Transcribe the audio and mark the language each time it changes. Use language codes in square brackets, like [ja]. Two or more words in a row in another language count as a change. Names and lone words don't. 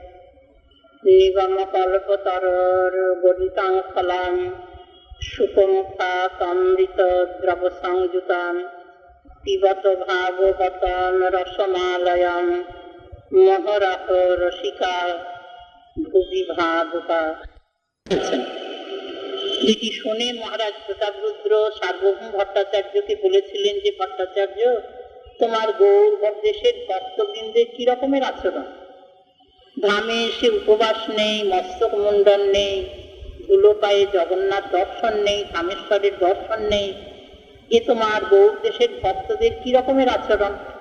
[sa] নিগমকল্পতরোর গদিতাং ফলাং সুখমুখাতমৃতদ্রবসংযুতাং পিবত ভাগবতাং রসমালয়ং মহরহ রসিকা ভুবি ভাবুকা। [bn] যেটি শুনে মহারাজ প্রতাপরুদ্র সার্বভৌম ভট্টাচার্যকে বলেছিলেন যে ভট্টাচার্য, তোমার গৌর দেশের ভক্তবৃন্দের কি রকমের আচরণ? ধামে এসে উপবাস নেই, মস্তক মুন্ডন নেই, ধুলো পায়ে জগন্নাথ দর্শন নেই, ধামেশ্বরের দর্শন নেই, এ তোমার গৌর দেশের ভক্তদের কি রকমের আচরণ?